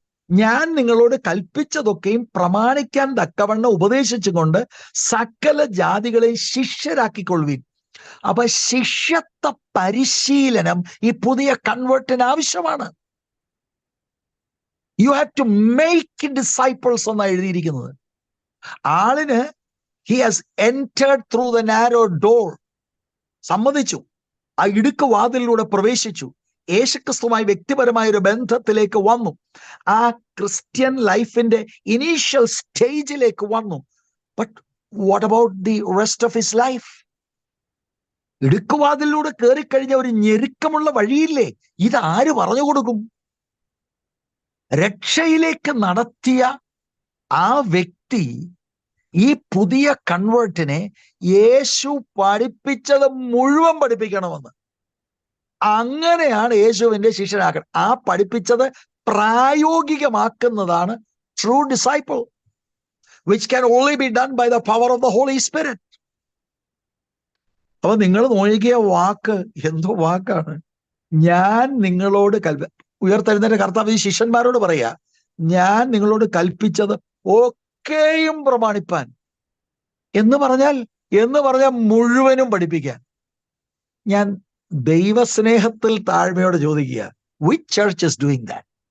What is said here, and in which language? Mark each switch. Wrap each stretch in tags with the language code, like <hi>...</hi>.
<ml>ഞാൻ നിങ്ങളോട് കൽപ്പിച്ചതൊക്കെയും പ്രമാണിക്കാൻ തക്കവണ്ണം ഉപദേശിച്ചുകൊണ്ട് സകല ജാതികളെയും ശിഷ്യരാക്കിക്കൊള്ളുവിൻ. അപ്പൊ ശിഷ്യത്വ പരിശീലനം ഈ പുതിയ കൺവേർട്ടിന് ആവശ്യമാണ്.</ml> <en>you have to make disciples</en> <ml>എന്നാണ് എഴുതിയിരിക്കുന്നത്.</ml> <en>ആളിന് he has entered through the narrow door.</en> <ml>സമ്മതിച്ചു, ആ ഇടുക്ക് വാതിലിലൂടെ പ്രവേശിച്ചു, യേശുക്രിസ്തുവുമായി വ്യക്തിപരമായ ഒരു ബന്ധത്തിലേക്ക് വന്നു, ആ ക്രിസ്ത്യൻ ലൈഫിന്റെ ഇനീഷ്യൽ സ്റ്റേജിലേക്ക് വന്നു.</ml> <en>But what about the rest of his life?</en> <ml>ഇടുക്കുവാതിലൂടെ കയറിക്കഴിഞ്ഞ ഒരു ഞെരുക്കമുള്ള വഴിയില്ലേ? ഇതാര് പറഞ്ഞു കൊടുക്കും? രക്ഷയിലേക്ക് നടത്തിയ ആ വ്യക്തി ഈ പുതിയ കൺവേർട്ടിനെ യേശു പഠിപ്പിച്ചത് മുഴുവൻ പഠിപ്പിക്കണമെന്ന്. അങ്ങനെയാണ് യേശുവിന്റെ ശിഷ്യനാക്കണം. ആ പഠിപ്പിച്ചത് പ്രായോഗികമാക്കുന്നതാണ്</ml> <en>True disciple, which can only be done by the power of the Holy Spirit.</en> <ml>അപ്പൊ നിങ്ങൾ നോക്കിയ വാക്ക് എന്തോ വാക്കാണ്. ഞാൻ നിങ്ങളോട് ഉയർത്തെഴുന്നേറ്റ കർത്താവ് ഈ ശിഷ്യന്മാരോട് പറയാ, ഞാൻ നിങ്ങളോട് കൽപ്പിച്ചത് ഒക്കെയും പ്രമാണിപ്പാൻ. എന്ന് പറഞ്ഞാൽ മുഴുവനും പഠിപ്പിക്കാൻ. ഞാൻ ദൈവസ്നേഹത്തിൽ താഴ്മയോടെ ചോദിക്കുക,</ml> <en>which church is doing that?</en>